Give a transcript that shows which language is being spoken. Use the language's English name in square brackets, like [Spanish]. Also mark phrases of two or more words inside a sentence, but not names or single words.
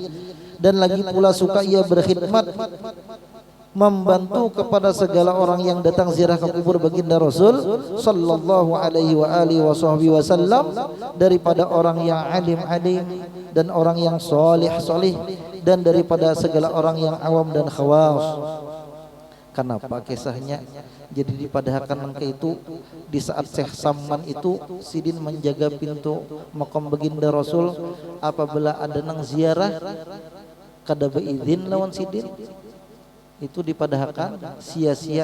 [Indonesian] Dan lagi pula suka ia berkhidmat, membantu kepada segala orang yang datang ziarah ke kubur baginda Rasul [Arabic] صلى الله عليه وسلم, [Indonesian] daripada orang yang alim-alim dan orang yang soleh-soleh, dan daripada segala orang yang awam dan khawas. [Banjar] Kenapa kisahnya jadi dipadahkan nangka itu di saat Syekh Samman itu sidin menjaga pintu makam baginda Rasul, apabila ada nang ziarah kada beizin lawan sidin itu dipadahkan sia-sia.